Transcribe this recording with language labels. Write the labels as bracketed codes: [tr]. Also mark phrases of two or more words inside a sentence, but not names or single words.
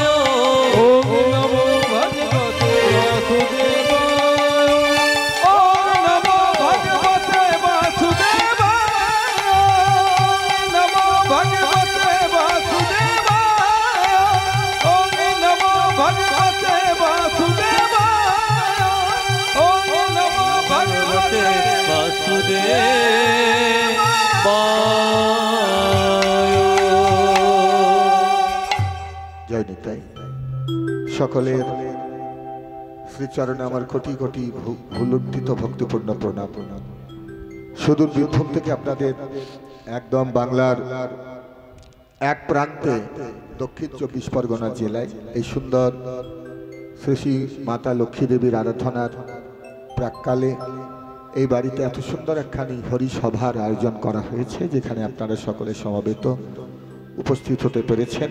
[sa] ओम नमो भगवते वासुदेवाय ओम नमो भगवते वासुदेवाय नमो भगवते वासुदेवाय ओम नमो भगवते वासुदेवाय ओम नमो भगवते वासुदेवाय जय [bn] निताई সকলের শ্রীচরণে আমার কোটি কোটি ভুলুণ্ঠিত ভক্তিপূর্ণ প্রণাম। সুদূর বীরভূম থেকে আপনাদের একদম বাংলার এক প্রান্তে দক্ষিণ 24 পরগনা জেলায় এই সুন্দর শ্রী শ্রী মাতা লক্ষ্মী দেবীর আরাধনার প্রাককালে এই বাড়িতে এত সুন্দর একখানি হরিসভার আয়োজন করা হয়েছে, যেখানে আপনারা সকলে সমবেত উপস্থিত হতে পেরেছেন।